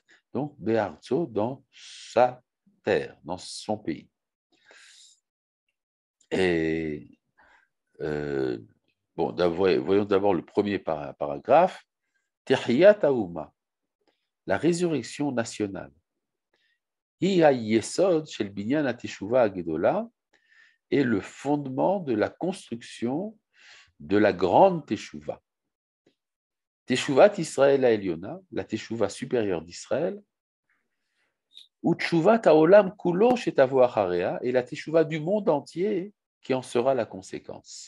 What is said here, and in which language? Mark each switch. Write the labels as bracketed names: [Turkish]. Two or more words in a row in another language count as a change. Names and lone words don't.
[French] Donc, Be'artso, dans sa terre, dans son pays. Et bon, voyons d'abord le premier paragraphe. [Hebrew] תחיית האומה, [French] la résurrection nationale. [Hebrew] היא היסוד של בנין התשובה הגדולה [French] est le fondement de la construction de la grande Teshuvah. [Hebrew] תשובת ישראל העליונה, [French] la Teshuvah supérieure d'Israël, ou [Hebrew] תשובת העולם כולו שתבוא אחריה, [French] et la Teshuvah du monde entier qui en sera la conséquence.